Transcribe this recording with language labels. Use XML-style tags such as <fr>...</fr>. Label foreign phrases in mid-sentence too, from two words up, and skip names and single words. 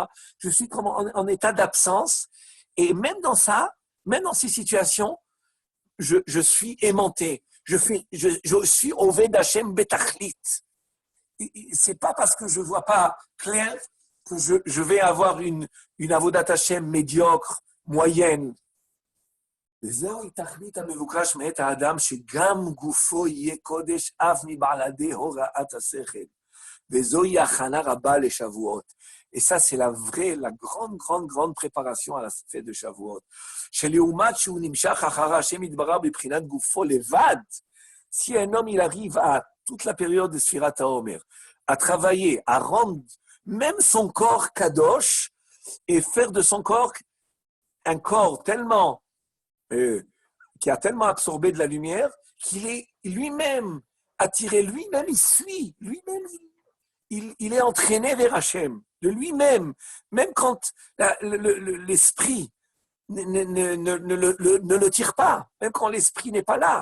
<fr>Je suis comme en état d'absence. Et même dans ça, même dans ces situations, je suis aimanté. Je suis</fr> <he>עובד השם בתכלית.</he> <fr>C'est pas parce que je vois pas clair que je vais avoir une</fr> <he>עבודת השם</he> <fr>médiocre, moyenne.</fr> <he>וזהו תכלית המבוקש מאת האדם שגם גופו יהיה קודש אף מבעלדי הוראת השכל. וזוהי הכנה רבה לשבועות.</he> <fr>Et ça, c'est la grande préparation à la fête de Shavuot.</fr> <he>שלעומת שהוא נמשך אחר השם יתברך בבחינת גופו לבד,</he> <fr>si un homme il arrive à toute la période de</fr> <he>ספירת העומר,</he> <fr>à travailler, à rendre même son corps kadosh et faire de son corps un corps tellement qui a tellement absorbé de la lumière qu'il est lui-même attiré, lui-même il suit, lui-même il est entraîné vers Hachem, de lui-même, même quand l'esprit ne le tire pas, même quand l'esprit n'est pas là.</fr>